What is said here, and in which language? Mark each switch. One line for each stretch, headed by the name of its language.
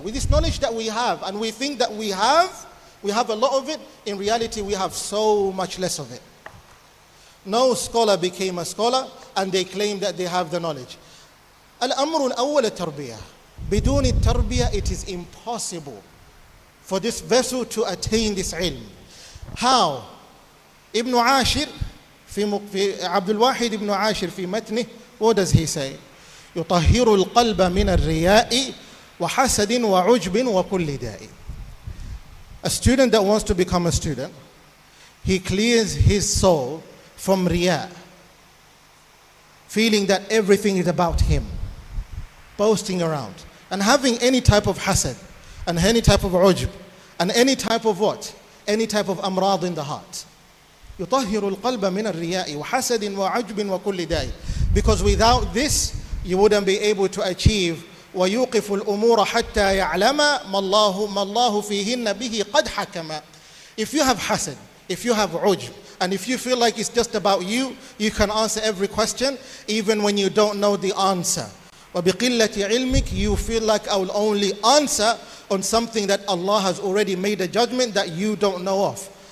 English: With this knowledge that we have, and we think that we have a lot of it, in reality we have so much less of it. No scholar became a scholar and they claim that they have the knowledge.
Arabic: الأمر الأول التربية. بدون التربية
English: it is impossible for this vessel to attain this ilm. How? Ibn Ashir
Arabic: في عبد الواحد ابن عاشر في متنه,
English: what does he say?
Arabic: يطهر القلب من الرياء وحسد وعجب وكل داء.
English: A student that wants to become a student, he clears his soul from riya, feeling that everything is about him, boasting around, and having any type of hasad, and any type of ujb, and any type of what? Any type of amrad in the heart.
Arabic: يطهر القلب من الرياء وحسد وعجب وكل داء.
English: Because without this, you wouldn't be able to achieve
Arabic: ويوقف الأمور حتى يعلم ما الله فيهن به قد حكم.
English: If you have hasad, if you have ujb, and if you feel like it's just about you, you can answer every question even when you don't know the answer.
Arabic: وبقلة علمك,
English: you feel like I will only answer on something that Allah has already made a judgment that you don't know of.